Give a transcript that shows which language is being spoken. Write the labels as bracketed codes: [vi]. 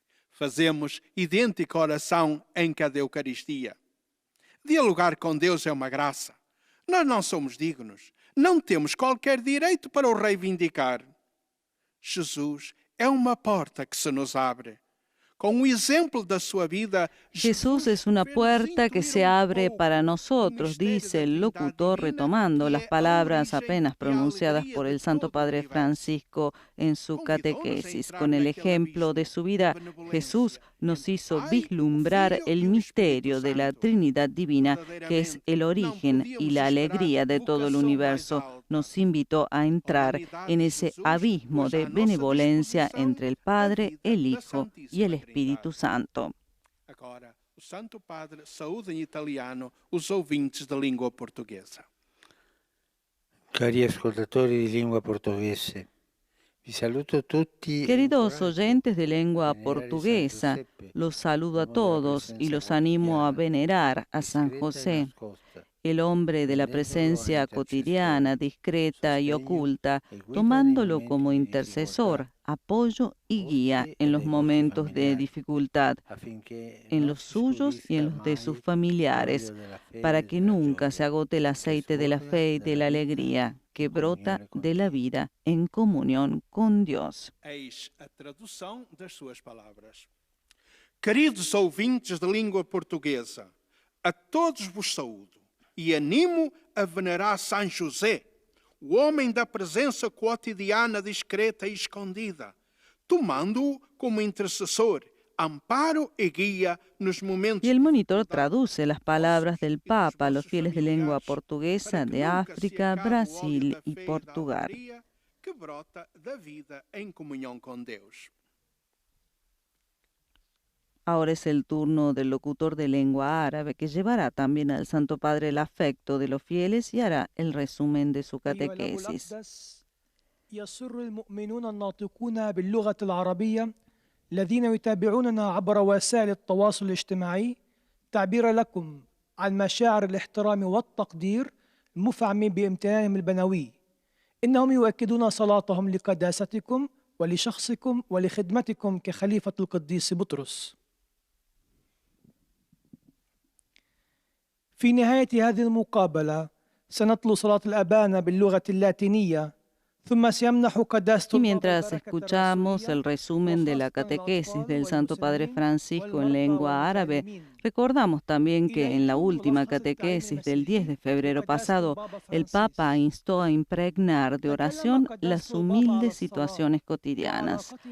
[pt] Fazemos idêntica oração em cada Eucaristia. Dialogar com Deus é uma graça. Nós não somos dignos, não temos qualquer direito para o reivindicar. Jesus é uma porta que se nos abre. [es] Con un ejemplo de su vida, Jesús es una puerta que se abre para nosotros, dice el locutor retomando las palabras apenas pronunciadas por el Santo Padre Francisco en su catequesis. Con el ejemplo de su vida, Jesús nos hizo vislumbrar el misterio de la Trinidad Divina, que es el origen y la alegría de todo el universo. Nos invitó a entrar en ese abismo de benevolencia entre el Padre, el Hijo y el Espíritu Santo. [pt] Agora, o Santo Padre saúda em italiano os ouvintes da língua portuguesa. [it] Cari ascoltatori di lingua portoghese, vi saluto tutti. [es] Queridos oyentes de lengua portuguesa, los saludo a todos y los animo a venerar a San José, el hombre de la presencia cotidiana, discreta y oculta, tomándolo como intercesor, apoyo y guía en los momentos de dificultad, en los suyos y en los de sus familiares, para que nunca se agote el aceite de la fe y de la alegría que brota de la vida en comunión con Dios. [pt] Eis a tradução das suas palavras. Queridos ouvintes de língua portuguesa, a todos vos saúdo e animo a venerar São José, o homem da presença cotidiana, discreta e escondida, tomando-o como intercessor, amparo y guía nos momentos. [es] Y el monitor traduce las palabras del Papa a los fieles de lengua portuguesa de África, Brasil y Portugal. [pt] Que brota da vida em comunhão com Deus. [es] Ahora es el turno del locutor de lengua árabe, que llevará también al Santo Padre el afecto de los fieles y hará el resumen de su catequesis. [ar] يسر المؤمنون الناطقون باللغة العربية الذين يتابعوننا عبر وسائل التواصل الاجتماعي تعبير لكم عن مشاعر الاحترام والتقدير المفعم بامتنانهم البنوي. إنهم يؤكدون صلاتهم لقداستكم ولشخصكم ولخدمتكم كخليفة القديس بطرس. في نهاية هذه المقابلة سنتلو صلاة الأبانة باللغة اللاتينية. [es] Y mientras escuchamos el resumen de la catequesis del Santo Padre Francisco en lengua árabe, recordamos también que en la última catequesis del 10 de febrero pasado, el Papa instó a impregnar de oración las humildes situaciones cotidianas.